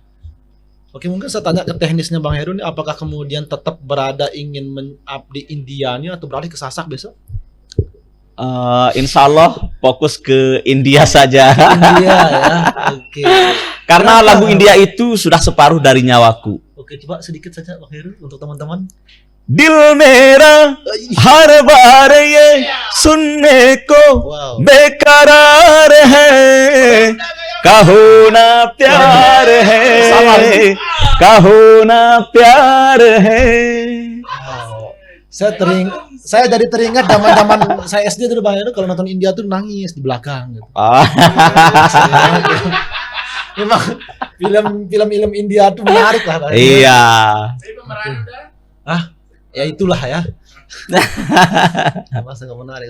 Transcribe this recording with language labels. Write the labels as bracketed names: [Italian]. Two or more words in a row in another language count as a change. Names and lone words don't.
[Indonesian] Oke, mungkin saya tanya ke teknisnya Bang Heru nih, apakah kemudian tetap ingin mengabdi Indianya atau beralih ke Sasak besok? [Arabic] إن شاء الله [Indonesian] fokus ke India saja. India ya. Oke. Karena Kenapa? lagu India itu sudah separuh dari nyawaku. Oke, coba sedikit saja Bang Heru untuk teman-teman. [Hindi] दिल मेरा हर बार ये सुनने को [Indonesian] Wow. [Hindi] बेकरार है कहो ना प्यार है कहो ना प्यार है. [Indonesian] Wow. Saya jadi teringat zaman saya SD dulu Bang Heru, kalau nonton India tuh nangis di belakang gitu. Memang film-film India tuh menarik lah Bang Heru. Iya. Ya itulah ya. Masa nggak menarik?